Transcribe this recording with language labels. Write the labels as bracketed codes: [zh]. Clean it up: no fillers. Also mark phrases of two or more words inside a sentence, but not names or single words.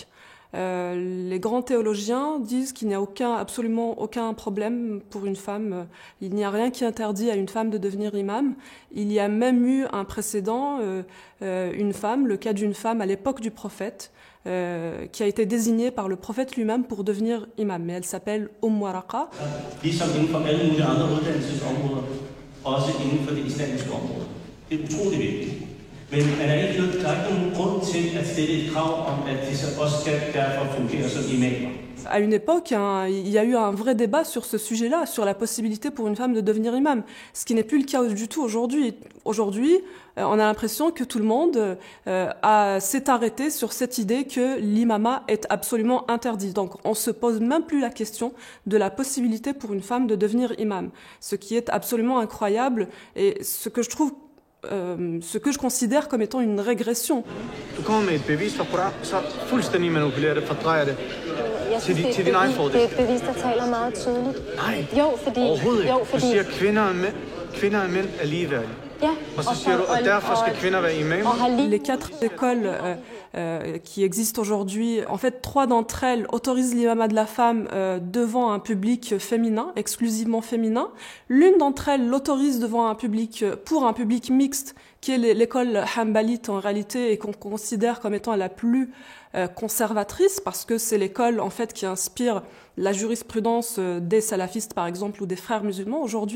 [fr] Les grands théologiens disent qu'il n'y a absolument aucun problème pour une femme. Il n'y a rien qui interdit à une femme de devenir imam. Il y a même eu un précédent, une femme, le cas d'une femme à l'époque du prophète, qui a été désignée par le prophète lui-même pour devenir imam. Mais elle s'appelle Waraqa. [da] Men der er ikke nogen grund til at stille et krav om, at de så også skal derfor fungere som imamer. [fr] À une époque, il y a eu un vrai débat sur ce sujet-là, sur la possibilité pour une femme de devenir imam, ce qui n'est plus le cas du tout aujourd'hui. Aujourd'hui, on a l'impression que tout le monde s'est arrêté sur cette idée que l'imama est absolument interdit. Donc on se pose même plus la question de la possibilité pour une femme de devenir imam, ce qui est absolument incroyable et ce que je considère comme étant une régression. [da] Du kommer med et bevis fra Koran, så fuldstændig manipulerer det, fordrejer det til din egen fordel. Det er et bevis, der taler meget tydeligt. Nej, overhovedet ikke. Du siger, at kvinder og mænd er ligeværdige. Ja, og så siger du, at derfor skal kvinder være imamer. [fr] Les 4 écoles qui existent aujourd'hui, en fait 3 d'entre elles autorisent l'imamat de la femme devant un public féminin, exclusivement féminin. L'une d'entre elles l'autorise pour un public mixte, qui est l'école Hanbalite en réalité et qu'on considère comme étant la plus conservatrice parce que c'est l'école en fait qui inspire la jurisprudence des salafistes par exemple ou des frères musulmans aujourd'hui.